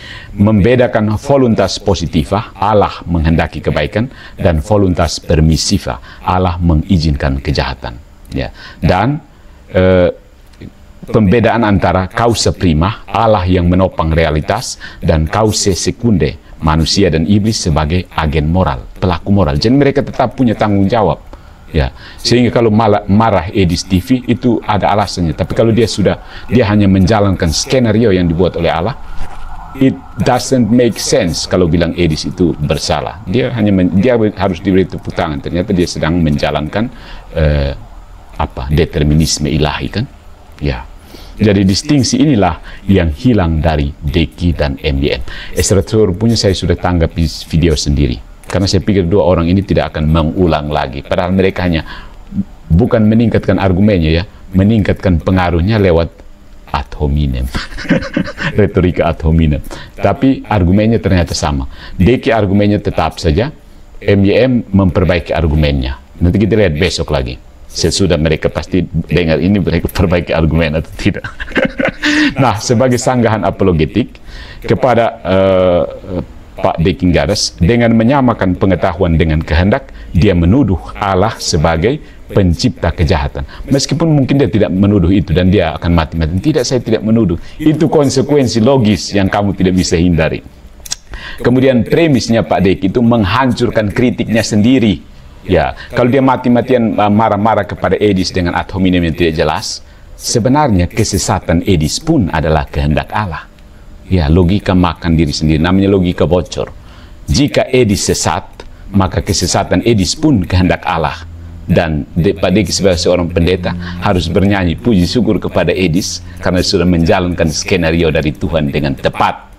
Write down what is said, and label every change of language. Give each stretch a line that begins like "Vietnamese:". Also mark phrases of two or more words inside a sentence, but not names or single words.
Indonesian: Membedakan
Latin: voluntas positiva,
Indonesian: Allah menghendaki kebaikan, dan
Latin: voluntas permissiva,
Indonesian: Allah mengizinkan kejahatan. Ya. Dan pembedaan antara
Latin: causa prima,
Indonesian: Allah yang menopang realitas, dan
Latin: causa secunde,
Indonesian: manusia dan iblis sebagai agen moral, pelaku moral. Jadi mereka tetap punya tanggung jawab. Ya, sehingga kalau marah Edis TV itu ada alasannya. Tapi kalau dia hanya menjalankan skenario yang dibuat oleh Allah,
English: it doesn't make sense
Indonesian: kalau bilang Edis itu bersalah. Dia harus diberi tepuk tangan. Ternyata dia sedang menjalankan determinisme ilahi, kan? Ya. Jadi distingsi inilah yang hilang dari Deki dan MDM. Estratur punya saya sudah tanggapi video sendiri. Karena saya pikir dua orang ini tidak akan mengulang lagi. Padahal mereka hanya bukan meningkatkan argumennya, ya, meningkatkan pengaruhnya lewat
Latin: ad hominem.
Indonesian: Retorika
Latin: ad hominem.
Indonesian: Tapi argumennya ternyata sama. Deki argumennya tetap saja, MYM memperbaiki argumennya. Nanti kita lihat besok lagi. Sesudah mereka pasti dengar ini, mereka perbaiki argumen atau tidak. Nah, sebagai sanggahan apologetik kepada Pak Deki Garas, dengan menyamakan pengetahuan dengan kehendak, dia menuduh Allah sebagai pencipta kejahatan. Meskipun mungkin dia tidak menuduh itu dan dia akan mati-mati. Tidak, saya tidak menuduh. Itu konsekuensi logis yang kamu tidak bisa hindari. Kemudian premisnya Pak Deki itu menghancurkan kritiknya sendiri. Ya, kalau dia mati-matian marah-marah kepada Edis dengan
Latin: ad hominem
Indonesian: yang tidak jelas, sebenarnya kesesatan Edis pun adalah kehendak Allah. Ya, logika makan diri sendiri, namanya logika bocor. Jika Edis sesat, maka kesesatan Edis pun kehendak Allah. Dan Pak Deki sebagai seorang pendeta harus bernyanyi puji syukur kepada Edis karena sudah menjalankan skenario dari Tuhan dengan tepat.